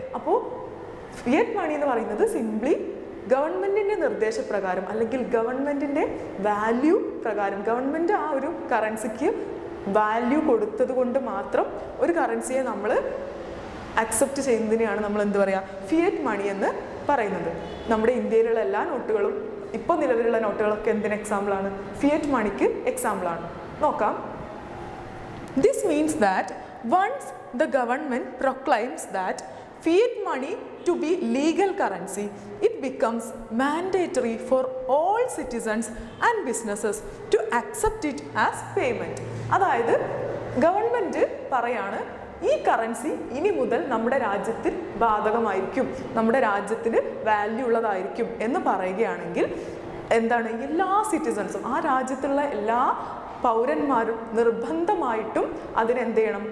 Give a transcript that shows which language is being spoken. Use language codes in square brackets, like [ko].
[ml] അപ്പോൾ ഫിയറ്റ് മണി എന്ന് പറയുന്നത് സിംപ്ലി ഗവൺമെൻറ്റിൻ്റെ നിർദ്ദേശപ്രകാരം അല്ലെങ്കിൽ ഗവൺമെൻറ്റിൻ്റെ വാല്യൂ പ്രകാരം, ഗവൺമെൻറ് ആ ഒരു കറൻസിക്ക് വാല്യൂ കൊടുത്തത് കൊണ്ട് മാത്രം ഒരു കറൻസിയെ നമ്മൾ അക്സെപ്റ്റ് ചെയ്യുന്നതിനെയാണ് നമ്മൾ എന്ത് പറയുക? ഫിയറ്റ് മണി എന്ന് പറയുന്നത്. നമ്മുടെ ഇന്ത്യയിലുള്ള എല്ലാ നോട്ടുകളും ഇപ്പോൾ നിലവിലുള്ള നോട്ടുകളൊക്കെ എന്തിന് എക്സാമ്പിളാണ്? ഫിയറ്റ് മണിക്ക് എക്സാമ്പിളാണ്. നോക്കാം. [en] This means that once the government proclaims that fiat money to be legal currency, it becomes mandatory for all citizens and businesses to accept it as payment. [ml] അതായത് ഗവൺമെൻറ് പറയാണ് ഈ കറൻസി ഇനി മുതൽ നമ്മുടെ രാജ്യത്തിൽ ബാധകമായിരിക്കും, നമ്മുടെ രാജ്യത്തിന് വാല്യൂ ഉള്ളതായിരിക്കും എന്ന് പറയുകയാണെങ്കിൽ എന്താണ്? എല്ലാ സിറ്റിസൺസും, ആ രാജ്യത്തുള്ള എല്ലാ പൗരന്മാരും നിർബന്ധമായിട്ടും അതിനെന്ത് ചെയ്യണം?